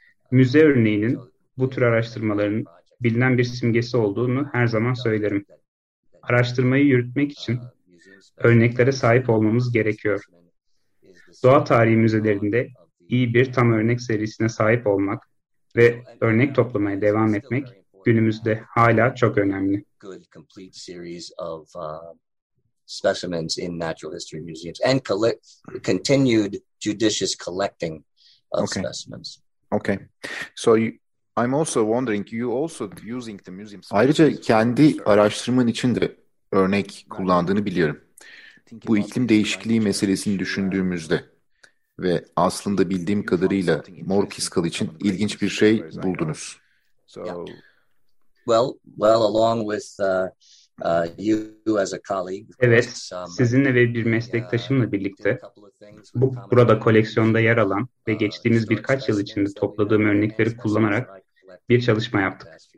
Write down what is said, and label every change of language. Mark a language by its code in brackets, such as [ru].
[tr] Müze örneğinin bu tür araştırmaların bilinen bir simgesi olduğunu her zaman söylerim. Araştırmayı yürütmek için örneklere sahip olmamız gerekiyor. Doğa tarihi müzelerinde iyi bir tam örnek serisine sahip olmak ve örnek toplamaya devam etmek günümüzde hala çok önemli. [en] Good complete series of specimens in natural history museums and continued judicious collecting of specimens. Okay. So I'm also wondering, you also using the museum. [tr] Ayrıca kendi araştırman için de örnek kullandığını biliyorum. Bu iklim değişikliği meselesini düşündüğümüzde Ve aslında bildiğim kadarıyla mor kiskal için ilginç bir şey buldunuz. Evet, sizinle ve bir meslektaşımla birlikte bu burada koleksiyonda yer alan ve geçtiğimiz birkaç yıl içinde topladığım örnekleri kullanarak bir çalışma yaptık.